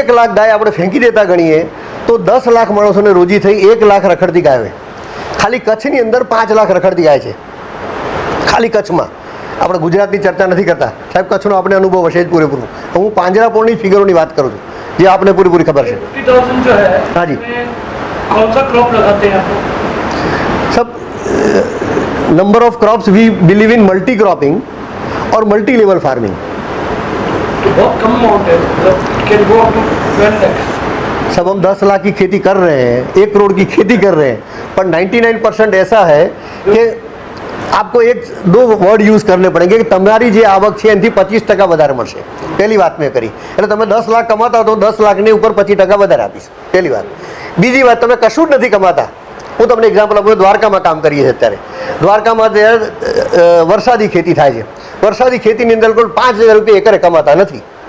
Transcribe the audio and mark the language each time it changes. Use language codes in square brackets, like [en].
[gu] 1 લાખ ગાય આપણે ફેંકી દેતા ગણીએ તો 10 લાખ માણસોને રોજી થઈ 1 લાખ રખડતી ગાય હોય. ખાલી કચ્છની અંદર 5 લાખ રખડતી ગાય છે. ખાલી કચ્છમાં. આપણે ગુજરાતની ચર્ચા નથી કરતા સાહેબ, કચ્છનો આપણે અનુભવ હશે જ પૂરેપૂરો. હું પાંજરાપોળની ફિગરોની વાત કરું છું જે આપને પૂરી ખબર છે. [hi] 50,000 जो है, हाँ जी, कौन सा क्रॉप लगाते हैं आप? सब number of crops [en] we believe in multi cropping [hi] और मल्टी लेवल फार्मिंग. तो बहुत कम अमाउंट है, मतलब [en] can go up to [hi] 12 lakh. सब हम 10 लाख की खेती कर रहे हैं, 1 करोड़ की खेती कर रहे हैं, पर 99% ऐसा है कि आपको एक दो વર્ડ યુઝ કરને પડેંગે [gu] કે તમારી જે આવક છે એનાથી 25% વધારે મળશે. પહેલી વાત મેં કરી, એટલે તમે 10 લાખ કમાતા તો 10 લાખની ઉપર 25% વધારે આપીશ, પહેલી વાત. બીજી વાત, તમે કશું જ નથી કમાતા. હું તમને એક્ઝામ્પલ આપું, દ્વારકામાં કામ કરીએ છીએ અત્યારે. દ્વારકામાં વરસાદી ખેતી થાય છે. વરસાદી ખેતીની અંદર કોઈ 5,000 રૂપિયા એકરે કમાતા નથી.